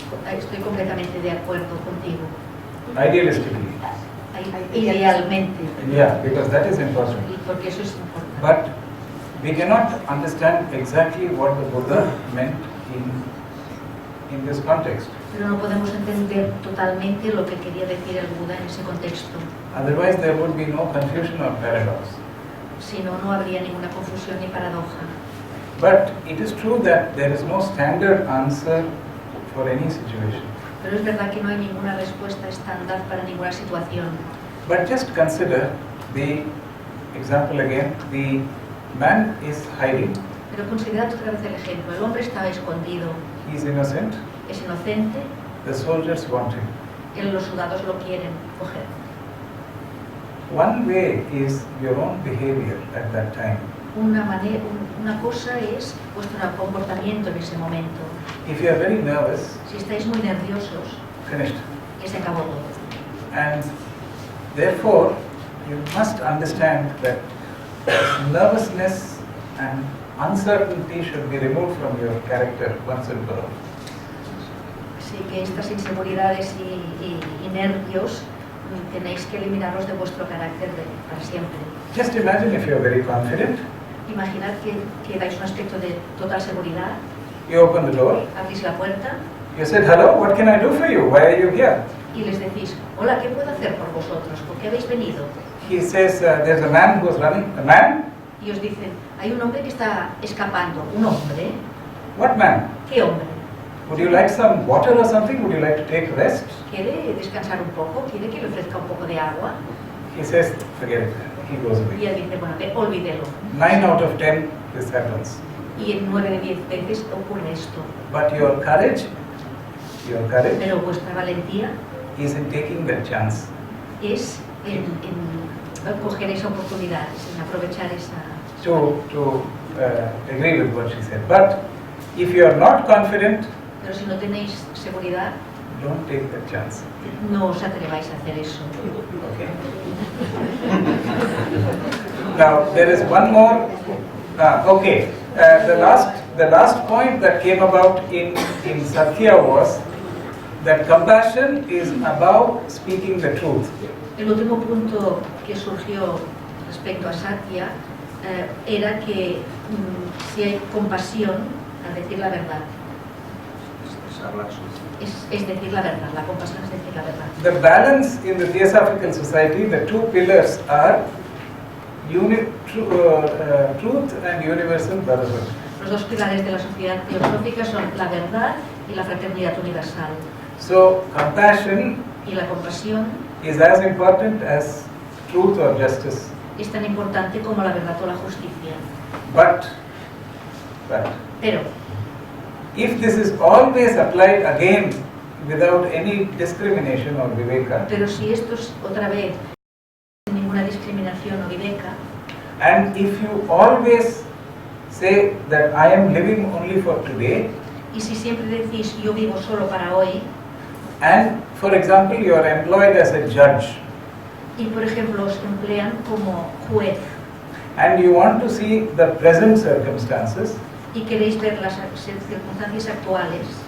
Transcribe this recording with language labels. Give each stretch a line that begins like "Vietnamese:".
Spanish: Estoy completamente de acuerdo contigo.
English: Idealistically.
Spanish: Idealmente.
English: Yeah, because that is important.
Spanish: Porque eso es importante.
English: But we cannot understand exactly what the Buddha meant in this context.
Spanish: Pero no podemos entender totalmente lo que quería decir el Buda en ese contexto.
English: Otherwise, there would be no confusion or paradox.
Spanish: Si no, no habría ninguna confusión ni paradoja.
English: But it is true that there is no standard answer for any situation.
Spanish: Pero es verdad que no hay ninguna respuesta estándar para ninguna situación.
English: But just consider the example again. The man is hiding.
Spanish: Pero considerad otra vez el ejemplo. El hombre está escondido.
English: He is innocent.
Spanish: Es inocente.
English: The soldiers want him.
Spanish: Los soldados lo quieren coger.
English: One way is your own behavior at that time.
Spanish: Una cosa es vuestro comportamiento en ese momento.
English: If you are very nervous,
Spanish: si estáis muy nerviosos,
English: finished.
Spanish: Y se acabó todo.
English: And therefore, you must understand that nervousness and uncertainty should be removed from your character once and for all.
Spanish: Sí, que estas inseguridades y nervios tenéis que eliminarlos de vuestro carácter para siempre.
English: Just imagine if you are very confident.
Spanish: Imaginad que dais un aspecto de total seguridad.
English: You open the door.
Spanish: Abrís la puerta.
English: You said, hello, what can I do for you? Why are you here?
Spanish: Y les decís, hola, ¿qué puedo hacer por vosotros? ¿Por qué habéis venido?
English: He says, there's a man who's running. A man?
Spanish: Y os dicen, hay un hombre que está escapando. ¿Un hombre?
English: What man?
Spanish: ¿Qué hombre?
English: Would you like some water or something? Would you like to take rest?
Spanish: ¿Quiere descansar un poco? ¿Quiere que le ofrezca un poco de agua?
English: He says, forget it. He goes
Spanish: Y él dice, bueno, olvídelo.
English: 9 out of 10, this happens.
Spanish: Y en 9 de 10 veces ocurre esto.
English: But your courage
Spanish: Pero vuestra valentía
English: is in taking that chance.
Spanish: es en coger esa oportunidad, en aprovechar esa...
English: To agree with what she said. But if you are not confident,
Spanish: Pero si no tenéis seguridad,
English: don't take that chance.
Spanish: no os atreváis a hacer eso.
English: Okay. Now there is one more. Okay. The last point that came about in Satya was that compassion is about speaking the truth.
Spanish: El último punto que surgió respecto a Satya era que si hay compasión al decir la verdad. Es decir la verdad, la compasión es decir la verdad.
English: The balance in the Theosophical Society, the two pillars are truth and universal brotherhood.
Spanish: Los dos pilares de la sociedad teosófica son la verdad y la fraternidad universal.
English: So compassion
Spanish: Y la compasión
English: is as important as truth or justice.
Spanish: es tan importante como la verdad o la justicia.
English: But
Spanish: Pero
English: if this is always applied again without any discrimination or viveka,
Spanish: si esto es otra vez sin ninguna discriminación o viveka,
English: and if you always say that I am living only for today,
Spanish: y si siempre decís yo vivo solo para hoy,
English: and for example you are employed as a judge,
Spanish: y por ejemplo os emplean como juez,
English: and you want to see the present circumstances,
Spanish: y queréis ver las circunstancias actuales,